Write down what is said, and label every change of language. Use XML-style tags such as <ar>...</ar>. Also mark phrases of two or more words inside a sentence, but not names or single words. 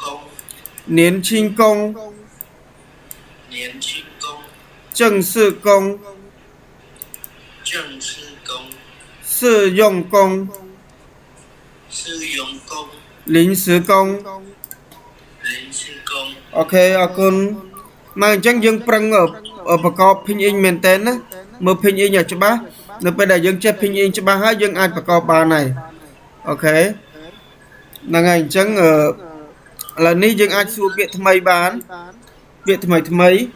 <zh>年轻工年轻工正式工正式工试用工试用工临时工临时工</zh> <km>អូខេអរគុណមកអញ្ចឹងយើងប្រឹងប្រកប pin in មែនតើណាមើល pin in ឲ្យច្បាស់នៅពេលដែលយើងចេះ pin in ច្បាស់ហើយយើងអាចប្រកបបានហើយអូខេហ្នឹងហើយអញ្ចឹងឥឡូវនេះយើងអាចសួរពាក្យថ្មីបានពាក្យថ្មី</km>